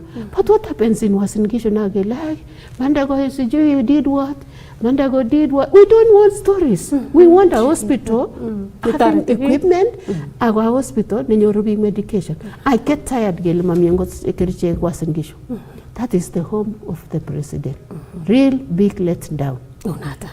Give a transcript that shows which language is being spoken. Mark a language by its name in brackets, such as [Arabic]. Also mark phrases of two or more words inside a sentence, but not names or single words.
[English] But what happens in Uasin Gishu now? Like, Mandago did what? Mandago did what? We don't want stories. We want a hospital, having equipment, our hospital, nenyorubi medication. I get tired [Kalenjin] gel mamiengo ekeriche [English] Uasin Gishu. That is the home of the president. Real big letdown. Unata.